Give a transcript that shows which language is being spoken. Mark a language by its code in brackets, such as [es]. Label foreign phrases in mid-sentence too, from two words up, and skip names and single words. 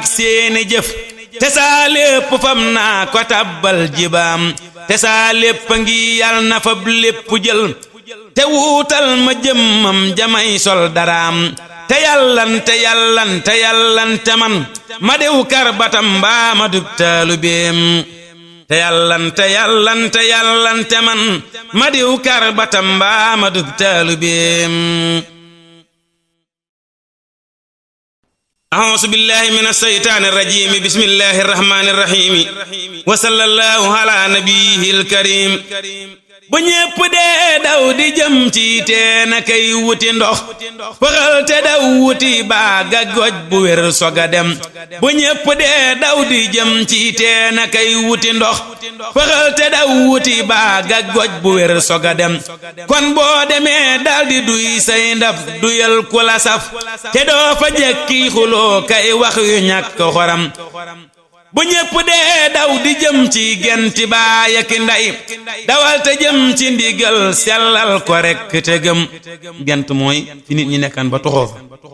[wo] seeni jëf te saa lépp fam naa ko tabbal jibaam te saa lépp ngi yal na fab lépp jël te wuutal ma jëmmam jamay sol daraam te yàllante man ma dew karbatam mbaa ma dub taalubeem te yàllante man ma diw karbatam mbaa ma dub taalubeem [ar] أعوذ بالله من الشيطان الرجيم بسم الله الرحمن الرحيم وصلى الله على نبيه الكريم [wo] bu ñépp dee daw di jëm ci teen kay wuti ndox faxal te daw wuti baag ak goj bu wér soga dem bu ñépp dee daw di jëm ci teen kay wuti ndox faxal te daw wuti baag ak goj bu wér soga dem kon boo demee daldi duy say ndab duyal ku la saf te doo fa jekki xuloo kay wax yu ñàkk xoram bu ñépp dee daw di jëm ci genti baay ak ndey dawal te jëm ci ndigal sellal ko rekk te gëm gent mooy fi nit ñi nekkan ba toxoo fa